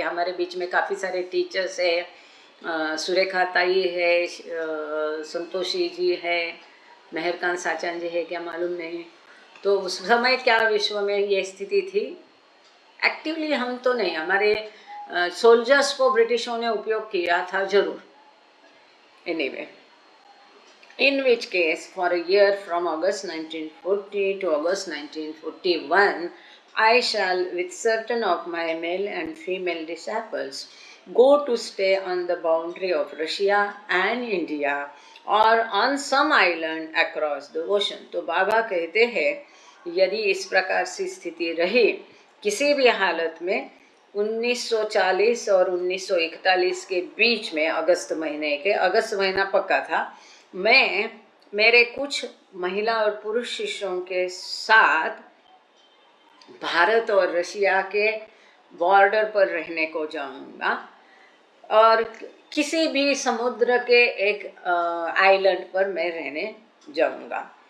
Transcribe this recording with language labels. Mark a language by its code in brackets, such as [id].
[hi] हमारे बीच में काफ़ी सारे टीचर्स है, सुरेखा ताई है, संतोषी जी है, मेहरकांत साचान जी है क्या मालूम नहीं। तो उस समय क्या विश्व में ये स्थिति थी, एक्टिवली हम तो नहीं, हमारे सोल्जर्स को ब्रिटिशों ने उपयोग किया था जरूर। [en] Anyway, in which case for a year from August 1940 to August 1941, I shall, with certain of my male and female disciples, go to stay on the boundary of Russia and India or on some island across the ocean. [hi] तो बाबा कहते हैं यदि इस प्रकार से स्थिति रही किसी भी हालत में 1940 और 1941 के बीच में, अगस्त महीना पक्का था, मैं मेरे कुछ महिला और पुरुष शिष्यों के साथ भारत और रशिया के बॉर्डर पर रहने को जाऊंगा और किसी भी समुद्र के एक आइलैंड पर मैं रहने जाऊंगा।